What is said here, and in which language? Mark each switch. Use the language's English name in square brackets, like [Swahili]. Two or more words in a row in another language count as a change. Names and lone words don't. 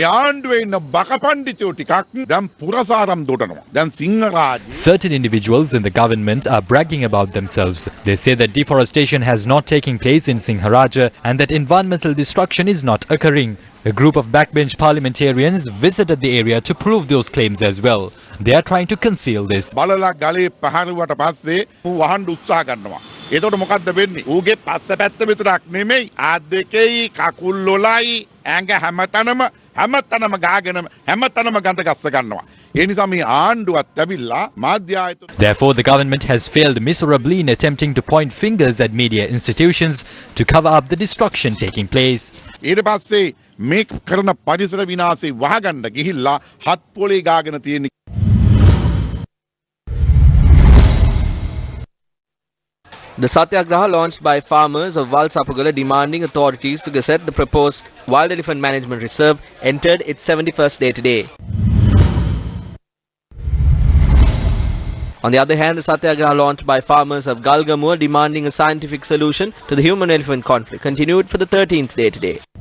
[English] Certain individuals in the government are bragging about themselves. They say that deforestation has not taken place in Singharaja and that environmental destruction is not occurring. A group of backbench parliamentarians visited the area to prove those claims as well. They are trying to conceal this. [Sinhala] එතකොට මොකද්ද වෙන්නේ? ඌගේ පස්ස පැත්ත විතරක් නෙමෙයි ආත් දෙකේයි කකුල් වලයි ඇඟ හැමතැනම ගාගෙන හැමතැනම ගඳ ගස්ස ගන්නවා. ඒ නිසා මේ ආණ්ඩුවත් ඇවිල්ලා මාධ්‍ය ආයතන. [English] Therefore, the government has failed miserably in attempting to point fingers at media institutions to cover up the destruction taking place. [Sinhala] ඊට පස්සේ මේ කරන පරිසර විනාශය වහගන්න ගිහිල්ලා හත් පොලේ ගාගෙන තියෙන. [English] The Satyagraha launched by farmers of Valsapugala demanding authorities to gazette the proposed Wild Elephant Management Reserve entered its 71st day today. On the other hand, the Satyagraha launched by farmers of Galgamur demanding a scientific solution to the human-elephant conflict continued for the 13th day today.